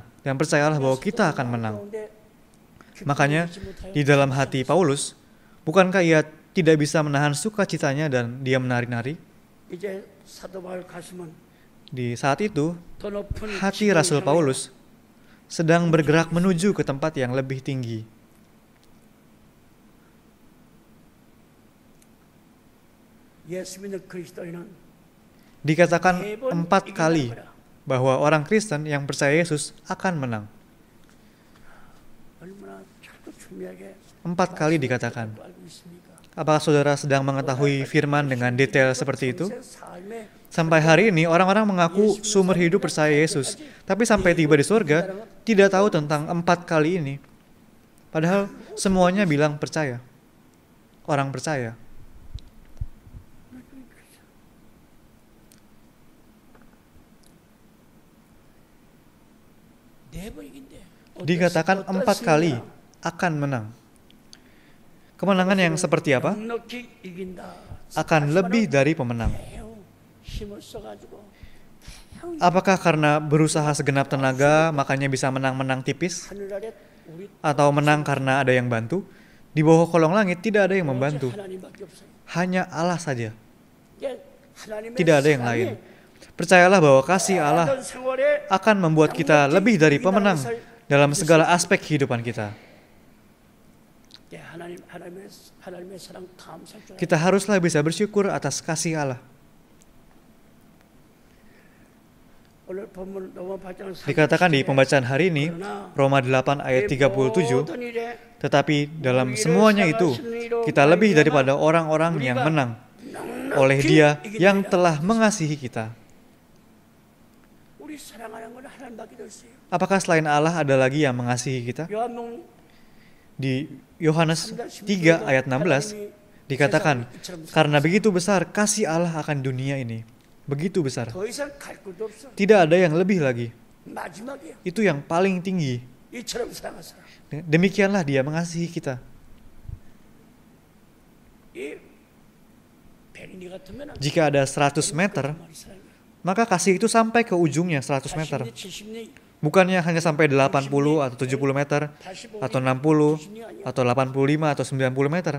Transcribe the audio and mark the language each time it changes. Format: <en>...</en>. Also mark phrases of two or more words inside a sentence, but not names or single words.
<id>Dan percayalah bahwa kita akan menang. Makanya, di dalam hati Paulus, bukankah ia tidak bisa menahan sukacitanya dan dia menari-nari?</id> <ko>이제 사도 바울 가슴은</ko> <id>Di saat itu,</id> <ko>더 높은</ko> <id>hati Rasul Paulus sedang bergerak menuju ke tempat yang lebih tinggi.</id> <ko>예수 믿는 그리스도인은</ko> <id>Dikatakan 4 kali bahwa orang Kristen yang percaya Yesus akan menang.</id> <ko>얼마나 자꾸 중요하게</ko> <id>4 kali dikatakan.</id> <ko>알고 있습니까?</ko> <id>Apakah saudara sedang mengetahui firman dengan detail seperti itu?</id> <ko>삶의</ko> <id>Sampai hari ini orang-orang mengaku sumber hidup percaya Yesus, tapi sampai tiba di surga tidak tahu tentang 4 kali ini. Padahal semuanya bilang percaya. Orang percaya.</id> <ko>네 번이긴데</ko> <id>Dikatakan 4 kali akan menang. Kemenangan yang seperti apa?</id> <ko>넉넉히 이긴다.</ko> <id>Akan lebih dari pemenang.</id> <ko>힘을 써가지고</ko> <id>Apakah karena berusaha segenap tenaga makanya bisa menang-menang tipis?</id> <ko>하늘 아래 우리</ko> <id>Atau menang karena ada yang bantu? Di bawah kolong langit tidak ada yang membantu.</id> <ko>하나님밖에 없어요.</ko> <id>Hanya Allah saja.</id> <ko>이게 하나님의</ko> <id>Tidak ada yang</id> <ko>사랑이</ko> <id>lain. Percayalah bahwa kasih Allah</id> <ko>모든 생활에</ko> <id>akan membuat kita lebih dari pemenang dalam segala aspek kehidupan kita.</id> <ko>예, 하나님의 사랑 감사할 줄 알아요.</ko> <id>Kita haruslah bisa bersyukur atas kasih Allah.</id> <ko>오늘 본문 로마 8장</ko> <id>Dikatakan di pembacaan hari ini, Roma 8 ayat 37,</id> <ko>모든 일에</ko> <id>tetapi dalam semuanya itu, kita lebih daripada orang-orang yang menang oleh Dia yang telah mengasihi kita.</id> <ko>우리 사랑하는 건 하나님밖에 없어요.</ko> <id>Apakah selain Allah ada lagi yang mengasihi kita?</id> <ko>요한복음</ko> <id>Di Yohanes 3 ayat 16 dikatakan, karena begitu besar kasih Allah akan dunia ini. Begitu besar.</id> <ko>더 이상 갈 곳도 없어.</ko> <id>Tidak ada yang lebih lagi.</id> <ko>마지막이야.</ko> <id>Itu yang paling tinggi.</id> <ko>이처럼 사랑하사.</ko> <id>Demikianlah Dia mengasihi kita. Jika ada 100 meter, maka kasih itu sampai ke ujungnya 100 meter. Bukannya hanya sampai 80 atau 70 meter, atau 60, atau 85, atau 90 meter.</id>